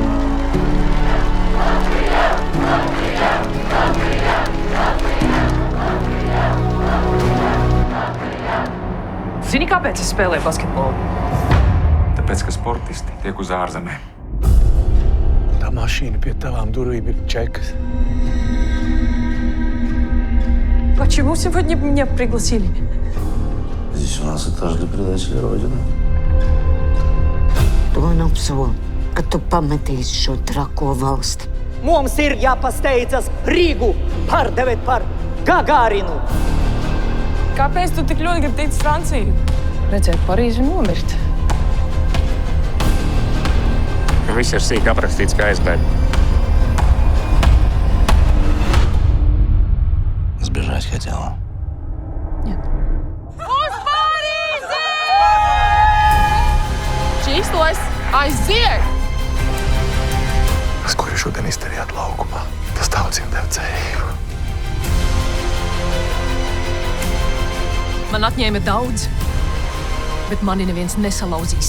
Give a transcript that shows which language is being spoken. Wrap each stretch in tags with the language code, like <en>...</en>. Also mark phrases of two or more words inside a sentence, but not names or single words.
<lv>Zini, kāpēc es spēlēju basketbolu? Tāpēc, ka sportisti tiek uz ārzemēm. Tā mašīna pie tavām durvīm ir čekas.</lv> <ru>Почему сегодня меня пригласили? Здесь у нас этаж для предателей Родины.</ru> <lv>To apsolu, ka tu pametīsi šo trako valsti. Mums ir jāpasteidzas Rīgu pārdevēt par Gagārinu. Kāpēc tu tik ļoti gribi tikt uz Franciju? Redzēt Parīzi un nomirt. Viss ir sīk aprakstīts kā aizbēg.</lv> <ru>Сбежать хотела. Нет.</ru> <lv>Uz Parīzi! Čīslos aiziet! Tas, ko jūs šodien izdarījāt laukumā, tas tautsiem deva cerību. Man atņēma daudz, bet mani neviens nesalauzīs.</lv>